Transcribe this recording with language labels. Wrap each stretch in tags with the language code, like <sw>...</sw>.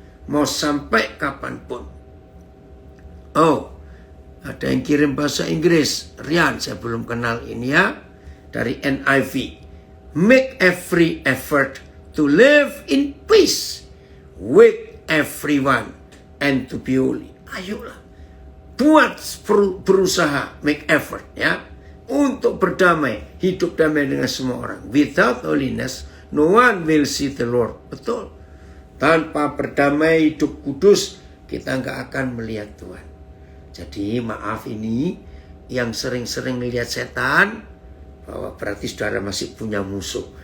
<id>Mau sampai kapanpun. Oh, ada yang kirim bahasa Inggris. Rian, saya belum kenal ini ya. Dari NIV.</id> <en>Make every effort to live in peace with everyone and to be holy.</en> <id>Ayolah. Buat berusaha,</id> <en>make effort</en> <id>ya. Untuk berdamai, hidup damai dengan semua orang.</id> <en>Without holiness, no one will see the Lord.</en> <id>Betul. Tanpa berdamai, hidup kudus, kita nggak akan melihat Tuhan. Jadi maaf ini, yang sering-sering melihat setan, bahwa berarti saudara masih punya musuh.</id>